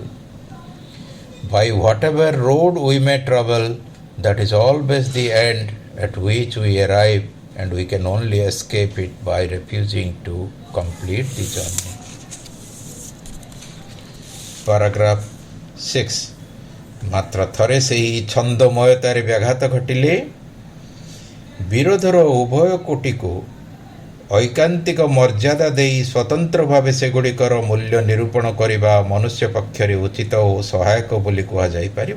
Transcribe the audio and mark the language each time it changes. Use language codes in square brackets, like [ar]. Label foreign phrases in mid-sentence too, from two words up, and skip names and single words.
[en] By whatever road we may travel, that is always the end at which we arrive, and we can only escape it by refusing to complete the journey. Paragraph 6. [or] ମାତ୍ର ଥରେ ସେହି ଛନ୍ଦମୟତାରେ ବ୍ୟାଘାତ ଘଟିଲେ ବିରୋଧର ଉଭୟ କୋଟିକୁ ଐକାନ୍ତିକ ମର୍ଯ୍ୟାଦା ଦେଇ ସ୍ୱତନ୍ତ୍ର ଭାବେ ସେଗୁଡ଼ିକର ମୂଲ୍ୟ ନିରୂପଣ କରିବା ମନୁଷ୍ୟ ପକ୍ଷରେ ଉଚିତ ଓ ସହାୟକ ବୋଲି କୁହାଯାଇପାରିବ।